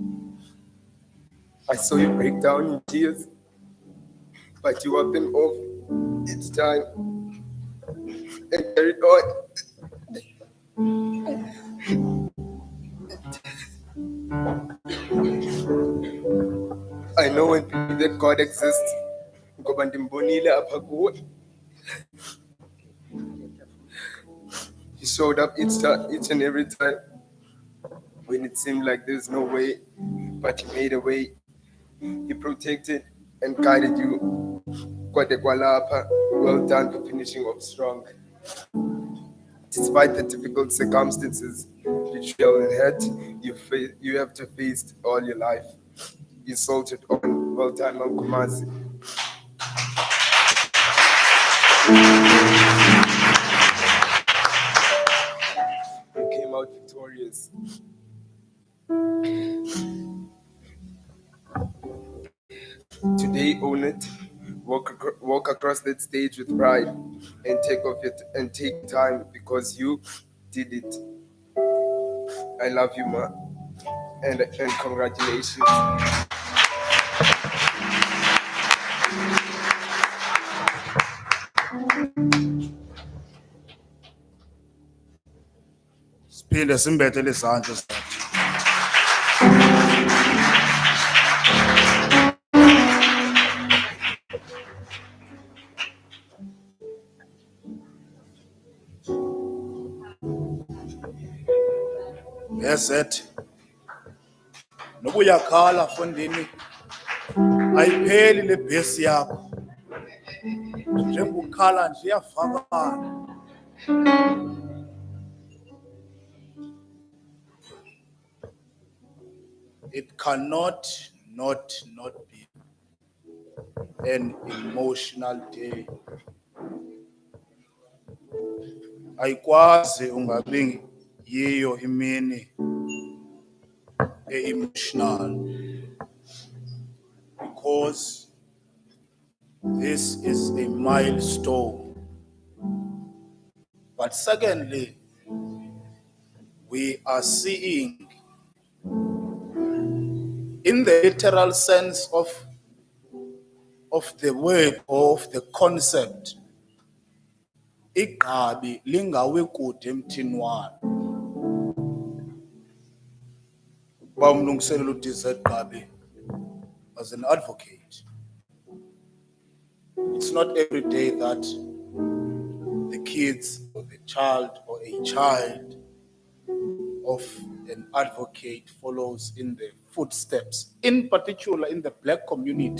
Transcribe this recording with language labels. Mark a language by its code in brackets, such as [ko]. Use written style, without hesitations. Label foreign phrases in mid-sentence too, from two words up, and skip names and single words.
[en] I saw you break down in tears, but you wiped them off each time and carried on. I know when people that God exists, [xh] ngoba ndimbonile apha kuwe. [en] He showed up each and every time when it seemed like there's no way, but he made a way. He protected and guided you. [xh] Kwade kwalapha. [en] Well done for finishing off strong. Despite the difficult circumstances, betrayal and hurt you have to face all your life. You soldiered on. Well done, Mankumazi. You came out victorious. Today, own it. Walk across that stage with pride and take time because you did it. I love you, Ma, and congratulations. [xh] Siphinde simbethele izandla sakhe. [en] Yes, it. [xh] Noba uyakhala fondini ayipheli le bhesi yakho. Njengokukhala nje iyavakala. [en] It cannot not be an emotional day. [xh] Ayikwazi ungabi yiyo imini [en] emotional because this is a milestone. But secondly, we are seeing in the literal sense of the word or of the concept, [xh] igqabi lingawe kude emthini walo. Bamlungiselela uDZ Gqabi [en] as an advocate. It's not every day that the kids or the child or a child of an advocate follows in the footsteps, in particular in the Black community.